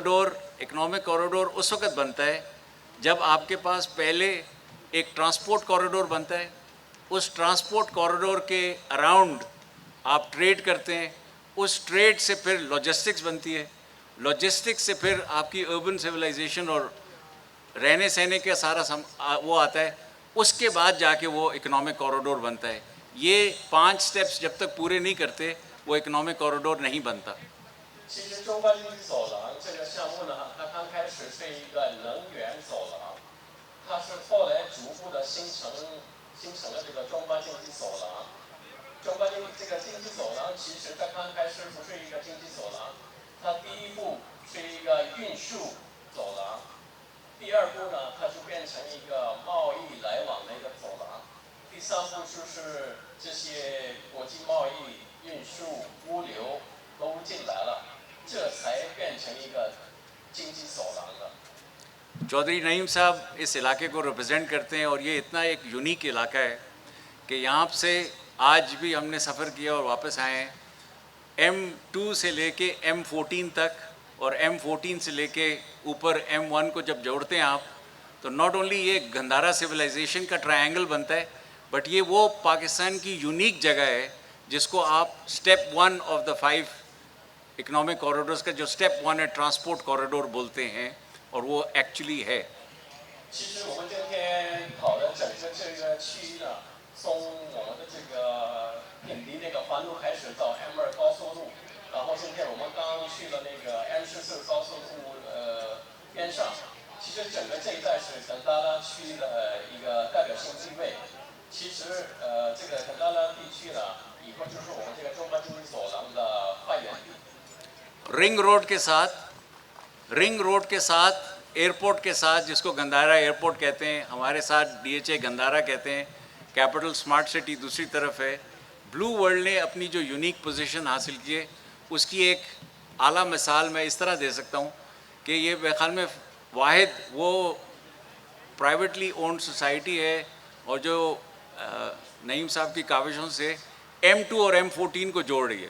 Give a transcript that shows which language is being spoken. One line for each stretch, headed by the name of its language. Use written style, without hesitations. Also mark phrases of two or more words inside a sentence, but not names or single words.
Urdu: کوریڈور اس وقت بنتا ہے جب آپ کے پاس پہلے ایک
English: transport corridor
Urdu: بنتا ہے، اس
English: transport corridor
Urdu: کے اراؤنڈ آپ ٹریڈ کرتے ہیں، اس ٹریڈ سے پھر لاجسٹکس بنتی ہے، لاجسٹکس سے پھر آپ کی
English: urban civilization
Urdu: اور رہنے سہنے کا سارا وہ آتا ہے، اس کے بعد جا کے وہ
English: economic corridor
Urdu: بنتا ہے. یہ 5 اسٹیپس جب تک پورے نہیں کرتے وہ
English: economic corridor
Urdu: نہیں بنتا.
Chinese: 其实中巴经济走廊这个项目呢，它刚开始是一个能源走廊，它是后来逐步的形成了这个中巴经济走廊。中巴这个经济走廊，其实它刚开始不是一个经济走廊，它第一步是一个运输走廊，第二步呢，它就变成一个贸易来往的一个走廊，第三步就是这些国际贸易、运输、物流都进来了。这才变成一个经济走廊的。
Urdu: چوہدری نعیم صاحب اس علاقے کو ریپریزنٹ کرتے ہیں اور یہ اتنا ایک یونیک علاقہ ہے کہ یہاں سے آج بھی ہم نے سفر کیا اور واپس آئے ہیں. M2 سے لے کے M14 تک اور M14 سے لے کے اوپر M1 کو جب جوڑتے ہیں آپ تو
English: not only
Urdu: یہ گندھارا سولائزیشن کا ٹرائنگل بنتا ہے، بٹ یہ وہ پاکستان کی یونیک جگہ ہے جس کو آپ
English: step 1 of the 5 economic corridors
Urdu: کا جو اسٹیپ 1 ہے
English: transport corridor
Urdu: بولتے ہیں اور وہ ایکچوئلی ہے.
Chinese: 其实我们今天跑的整个这个区域呢，从我们的这个品离那个环路开始到 M2高速路，然后今天我们刚去了那个 M14高速路边上。其实整个这一带是甘达拉区的一个代表性地位。其实这个甘达拉地区呢，以后就是我们这个中巴经济走廊的发源地。
Urdu: رنگ روڈ کے ساتھ ایئرپورٹ کے ساتھ جس کو گندھارا ایئرپورٹ کہتے ہیں، ہمارے ساتھ DHA گندھارا کہتے ہیں، کیپیٹل اسمارٹ سٹی دوسری طرف ہے. بلیو ورلڈ نے اپنی جو
English: unique position
Urdu: حاصل کی ہے اس کی ایک اعلیٰ مثال میں اس طرح دے سکتا ہوں کہ یہ میرے خیال میں واحد وہ
English: privately owned society
Urdu: ہے اور جو نعیم صاحب کی کاوشوں سے M2 اور M14 کو جوڑ رہی ہے.